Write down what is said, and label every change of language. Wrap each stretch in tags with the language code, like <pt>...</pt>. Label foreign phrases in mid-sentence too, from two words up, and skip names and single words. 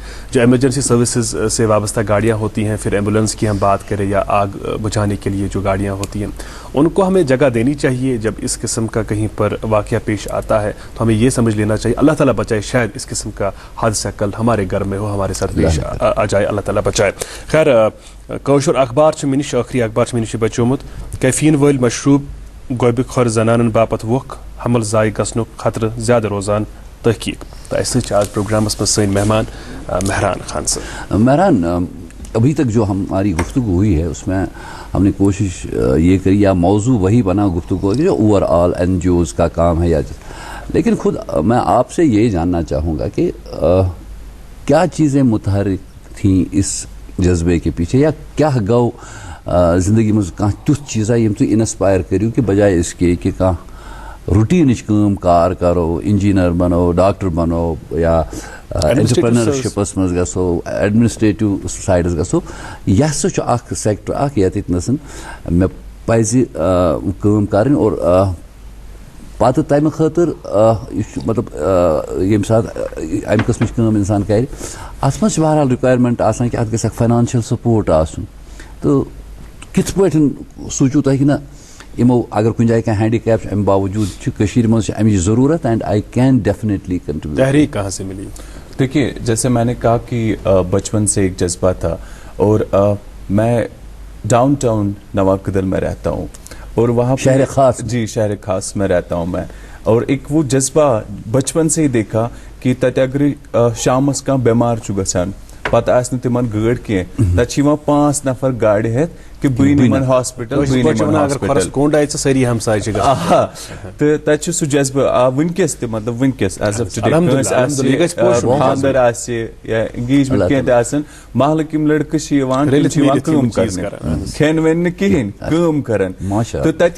<ur>جو ایمرجنسی سروسز سے وابستہ گاڑیاں ہوتی ہیں, پھر ایمبولینس کی ہم بات کریں یا آگ بجھانے کے لیے جو گاڑیاں ہوتی ہیں, ان کو ہمیں جگہ دینی چاہیے. جب اس قسم کا کہیں پر واقعہ پیش آتا ہے تو ہمیں یہ سمجھ لینا چاہیے اللہ تعالیٰ بچائے, شاید اس قسم کا حادثہ کل ہمارے گھر میں ہو, ہمارے ساتھ پیش آ جائے, اللہ تعالیٰ بچائے.</ur> <ks>خیر کٲشُر اخبار چھُ مےٚ نِش, ٲخری اخبار چھُ مےٚ نِش بچومُت. کیفیٖن وٲلۍ مشروٗب گۄبہِ کھۄر زنانن باپتھ ووٚکھ, حمل ضایع گژھنُک خطرٕ زیادٕ روزان تحقیق. تہٕ اَسہِ سۭتۍ چھِ آز پروگرامس منٛز سٲنۍ مہمان مہران خان صٲب.</ks> <ur>مہران ابھی تک جو ہماری گفتگو ہوئی ہے اس میں ہم نے کوشش یہ کری, یا موضوع وہی بنا گفتگو جو اوور آل NGOs کا کام ہے, یا لیکن خود میں آپ سے یہ جاننا چاہوں گا کہ کیا چیزیں متحرک تھیں اس جذبے کے پیچھے, یا کیا</ur> <ks>گو زندگی میں تیُتھ چیزا یم تُہۍ انسپائر کٔرِو کہ</ks> <ur>بجائے اس کے کہ</ur> <ks>روٹینٕچ کٲم کار کرو, انجینئر بنو, ڈاکٹر بنو, یا انٹرپرینرشپس مز گژھو, ایڈمنسٹریٹو سائڈس گژھو, یہ ہسا چھُ اکھ سیکٹر اکھ ییٚتٮ۪تھ مےٚ پزِ کٲم کرٕنۍ. اور پتہٕ تمہِ خٲطرٕ یہِ چھُ مطلب ییٚمہِ ساتہٕ امہِ قٕسمٕچ کٲم انسان کرِ, اتھ منٛز چھِ بہرحال رِکوایرمنٹ آسان کہ اتھ گژھِ اکھ</ks> <en>financial support</en> <ks>آسُن. تہٕ کِتھ پٲٹھۍ سوٗنٛچِو تُہۍ کہ نہ یِمو اگر کُنہِ جایہِ کانٛہہ ہینڈی کیپ چھُ امہِ باوجوٗد چھِ کٔشیٖرِ منٛز چھِ امِچ ضروٗرت,</ks> <en>And I can definitely contribute.</en> <ur>تحریک کہاں سے ملی؟ دیکھیے جیسے میں نے کہا کہ بچپن سے ایک جذبہ تھا, اور میں ڈاؤن ٹاؤن نواقدل میں رہتا ہوں, اور وہاں شہر خاص, جی شہر خاص میں رہتا ہوں میں, اور ایک وہ جذبہ بچپن سے ہی دیکھا کہ</ur> <ks>تتہِ اگر شامس کانٛہہ بیمار چھُ گژھان پتہ آسہِ نہٕ تِمن گٲڑۍ کینٛہہ تتہِ چھِ یِوان 5 نفر گاڑِ ہٮ۪تھ کہِ بہٕ نِمن ہاسپِٹل سٲری ہمساے چھِ تہٕ تتہِ چھُ سُہ جذبہٕ وٕنکیٚس تہِ مطلب وٕنکیٚس</ks> <en>as of today</en> <ks>کٲنٛسہِ آسہِ خانٛدر آسہِ یا انگیجمنٹ کینٛہہ تہِ آسن محلٕکۍ یِم لڑکہٕ چھِ یِوان تِم چھِ یِوان کٲم کرنہِ کھٮ۪ن وٮ۪ن نہٕ کِہینۍ کٲم کران تہٕ تتی</ks>